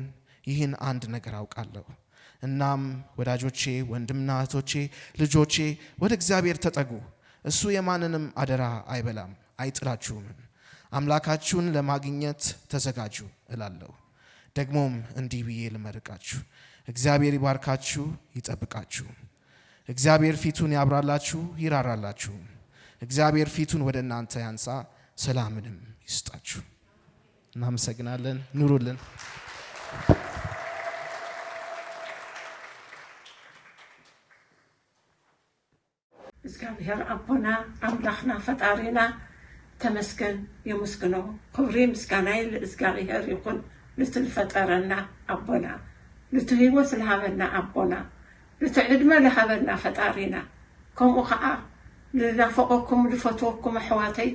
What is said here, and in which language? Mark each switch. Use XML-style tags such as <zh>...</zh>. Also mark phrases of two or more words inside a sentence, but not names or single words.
<am>ይህን አንድ ነገር አውቃለሁ። እናም ወዳጆቼ፣ ወንድምና እህቶቼ፣ ልጆቼ ወደ እግዚአብሔር ተጠጉ። እሱ የማንንም አደራ አይበላም አይጥላችሁም። አምላካችሁን ለማግኘት ተዘጋጁ እላለሁ። ደግሞም እንዲህ ብዬ ልመርቃችሁ፣ እግዚአብሔር ይባርካችሁ ይጠብቃችሁ። እግዚአብሔር ፊቱን ያብራላችሁ ይራራላችሁ። እግዚአብሔር ፊቱን ወደ እናንተ ያንሳ ሰላምንም ይስጣችሁ። እናመሰግናለን። ኑሩልን።</am> <ti>እግዚአብሔር አቦና አምላክና ፈጣሪና ተመስገን የመስግነው ክብሪ</ti> <am>ምስጋና ለእግዚአብሔር ይሁን።</am> <ti>ልትፈጠረና አቦና ልትህይወት ለሃበና አቦና ልትዕድመ ለሃበና ፈጣሪና ከምኡ ከዓ ልናፈቀኩም ልፈትወኩም ኣሕዋተይ</ti>